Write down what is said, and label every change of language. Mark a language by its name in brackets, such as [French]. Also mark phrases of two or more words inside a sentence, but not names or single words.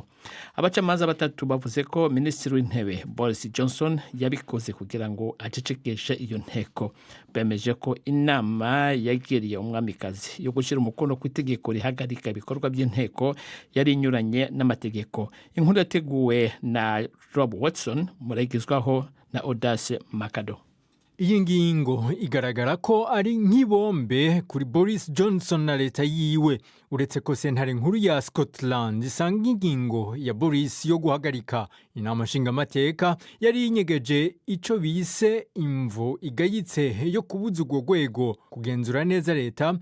[Kinyarwanda] Abacamanza batatu bavuze ko Minisitiri w'Intebe Boris Johnson yabikoze kugira ngo acecekeshe iyo nteko. Bemeje ko inama yagiriye umwamikazi yo gushyira umukono ku itegeko rihagarika ibikorwa by'inteko yari inyuranye n'amategeko. Inkuru yateguwe na Rob Watson, [Rundi] muregizwaho na Audace Makado. Iyi ngingo igaragara ko ari nk'ibombe kuri Boris Johnson na leta yiwe, uretse ko sentare nkuru ya Scotland isanga ingingo ya Boris yo guhagarika inama nshingamateka yari inyegeje ico bise imvo igayitse yo kubuza urwo rwego kugenzura neza leta.